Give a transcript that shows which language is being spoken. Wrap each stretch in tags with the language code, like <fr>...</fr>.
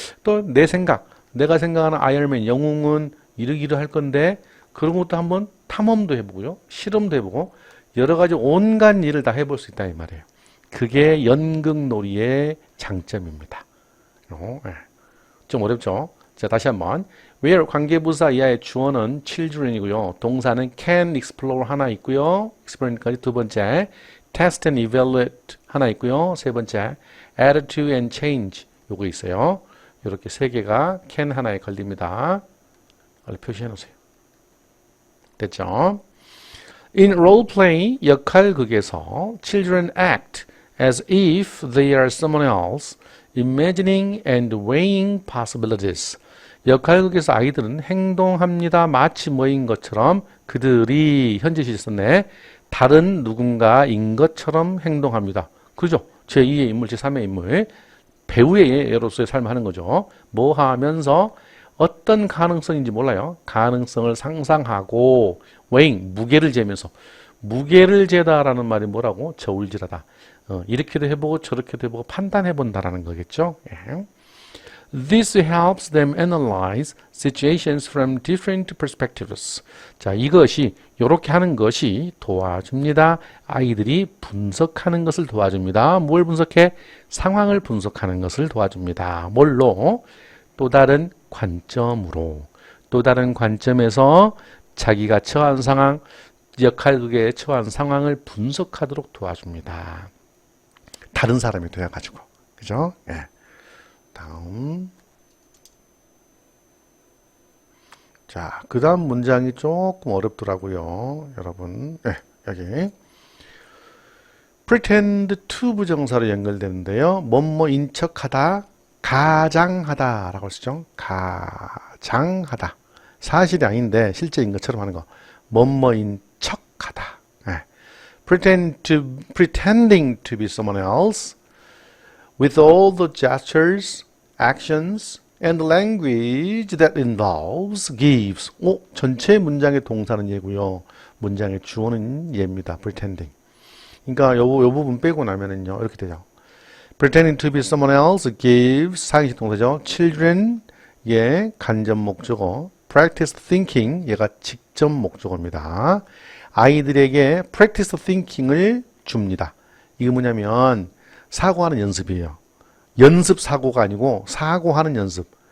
<ko>또 내 생각, 내가 생각하는 아이언맨 영웅은 이러기로 할 건데 그런 것도 한번 탐험도 해보고요. 실험도 해보고 여러 가지 온갖 일을 다 해볼 수 있다 이 말이에요. 그게 연극놀이의 장점입니다. 좀 어렵죠? 자, 다시 한번. where 관계부사 이하의 주어는 children이고요. 동사는 can, explore 하나 있고요. explore까지 두 번째.</ko> <en>test and evaluate</en> <ko>하나 있고요. 세 번째.</ko> <en>add to and change</en> <ko>요거 있어요. 이렇게 세 개가 can 하나에 걸립니다. 빨리 표시해 놓으세요. 됐죠?</ko> <en>In role play</en> <ko>역할극에서</ko> <en>children act as if they are someone else, imagining and weighing possibilities.</en> <ko>역할극에서 아이들은 행동합니다. 마치 뭐인 것처럼 그들이 현재 시제 썼네. 다른 누군가인 것처럼 행동합니다. 그죠? 제2의 인물, 제3의 인물. 배우의 예로서의 삶을 하는 거죠. 뭐 하면서 어떤 가능성인지 몰라요. 가능성을 상상하고 weighing, 무게를 재면서. 무게를 재다라는 말이 뭐라고? 저울질하다. 이렇게도 해보고 저렇게도 해보고 판단해본다라는 거겠죠. 예.</ko> <en>This helps them analyze situations from different perspectives.</en> <ko>자, 이것이 이렇게 하는 것이 도와줍니다. 아이들이 분석하는 것을 도와줍니다. 뭘 분석해? 상황을 분석하는 것을 도와줍니다. 뭘로? 또 다른 관점으로. 또 다른 관점에서 자기가 처한 상황, 역할극에 처한 상황을 분석하도록 도와줍니다. 다른 사람이 되어가지고. 그죠? 예. 다음. 자, 그 다음 문장이 조금 어렵더라고요. 여러분. 네, 여기. pretend to 부정사로 연결되는데요. 뭐뭐인 척하다, 가장하다 라고 쓰죠. 가장하다. 사실이 아닌데 실제인 것처럼 하는 거. 뭐뭐인 척하다. 네.</ko> <en>pretending to be someone else with all the gestures, actions, and language that involves, gives.</en> <ko>전체 문장의 동사는 얘고요. 문장의 주어는 얘입니다.</ko> <en>pretending.</en> <ko>그러니까 요 부분 빼고 나면은요. 이렇게 되죠.</ko> <en>pretending to be someone else gives</en> <ko>상식 동사죠. children 예 간접 목적어.</ko> <en>practice thinking</en> <ko>얘가 직접 목적어입니다. 아이들에게</ko> <en>practice thinking</en> <ko>을 줍니다. 이게 뭐냐면 사고하는 연습이에요. 연습 사고가 아니고 사고하는 연습.</ko>